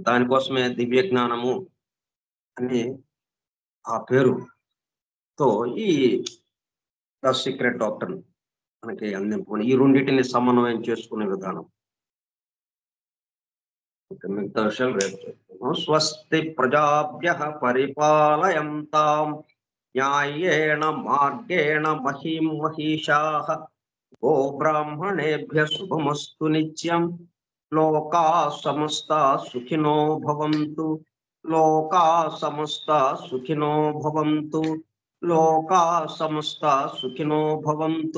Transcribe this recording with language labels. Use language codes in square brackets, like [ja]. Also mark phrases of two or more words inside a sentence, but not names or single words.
[te] దానికోసమే దివ్య జ్ఞానము అని ఆ పేరుతో ఈ ద సీక్రెట్ డాక్ట్రిన్ మనకి అందింపుకొని ఈ రెండిటిని సమన్వయం చేసుకునే విధానం. మిగతా విషయాలు రేపు చెప్తాను. [sa] స్వస్తి ప్రజాభ్యః పరిపాలయంతాం న్యాయేణ మార్గేణ మహీం మహీషాః గో బ్రాహ్మణేభ్యః శుభమస్తు నిత్యం లోకాః సమస్తాః సుఖినో భవంతు లోకాః సమస్తాః సుఖినో భవంతు లోకాః సమస్తాః సుఖినో భవంతు.